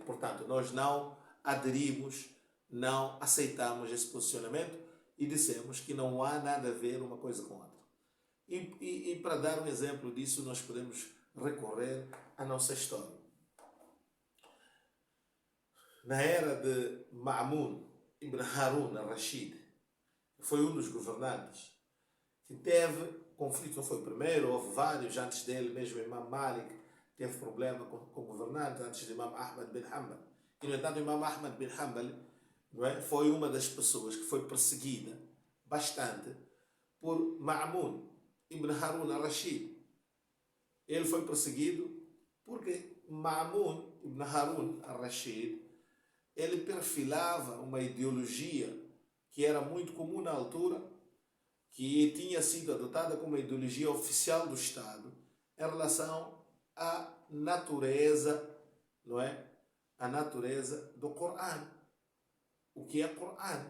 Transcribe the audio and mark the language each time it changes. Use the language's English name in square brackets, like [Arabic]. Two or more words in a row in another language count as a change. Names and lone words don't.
[Portuguese] Portanto, nós não aderimos, não aceitamos esse posicionamento e dissemos que não há nada a ver uma coisa com a outra. E para dar um exemplo disso, nós podemos recorrer à nossa história. Na era de Ma'mun ibn Harun al-Rashid, foi um dos governantes que teve conflito, não foi o primeiro, houve vários antes dele, mesmo Imam Malik teve problema com o governante antes de Imam Ahmad bin Hanbal. E, no entanto, Imam Ahmad bin Hanbal, não é, foi uma das pessoas que foi perseguida bastante por Ma'mun ibn Harun al-Rashid. Ele foi perseguido porque Ma'mun ibn Harun al-Rashid, ele perfilava uma ideologia que era muito comum na altura, que tinha sido adotada como a ideologia oficial do Estado em relação à natureza, não é? A natureza do Corão. O que é Corão?